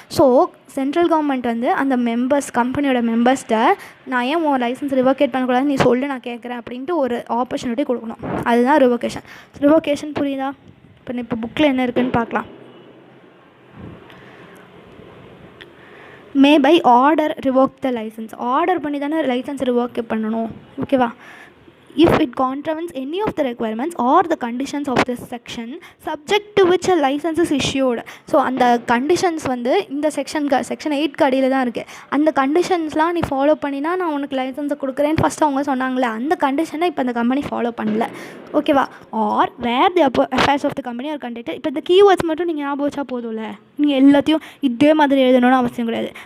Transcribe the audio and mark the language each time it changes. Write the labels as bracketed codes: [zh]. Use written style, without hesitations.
[ta] So central government வந்து அந்த members, கம்பெனியோட மெம்பர்ஸ்கிட்ட நான் ஏன் உன் லைசன்ஸ் ரிவோகேட் பண்ணக்கூடாது நீ சொல்லு, நான் கேட்குறேன் அப்படின்ட்டு ஒரு ஆப்பர்ச்சுனிட்டி கொடுக்கணும். அதுதான் ரிவோகேஷன். புரியுதா? இப்போ புக்கில் என்ன இருக்குதுன்னு பார்க்கலாம். [en] May by order revoke the licence. [ta] Order பண்ணி தானே லைசன்ஸ் ரிவோக் பண்ணணும். ஓகேவா? [en] if it contravenes any of the requirements or the conditions of this section subject to which a license is issued. [ta] So அந்த கண்டிஷன்ஸ் வந்து இந்த செக்ஷன் 8 அடியில் தான் இருக்குது. அந்த கண்டிஷன்ஸ்லாம் நீ ஃபாலோ பண்ணினா நான் உனக்கு லைசன்ஸை கொடுக்குறேன்னு ஃபஸ்ட்டு அவங்க சொன்னாங்களே, அந்த கண்டிஷனை இப்போ அந்த கம்பெனி ஃபாலோ பண்ணல. ஓகேவா? [en] Or where the affairs of the company are conducted. [ta] இப்போ இந்த கீவேர்ட்ஸ் மட்டும் நீங்கள் ஞாபகம் வச்சா போதும்ல, நீங்கள் எல்லாத்தையும் இதே மாதிரி எழுதணும்னு அவசியம் கிடையாது.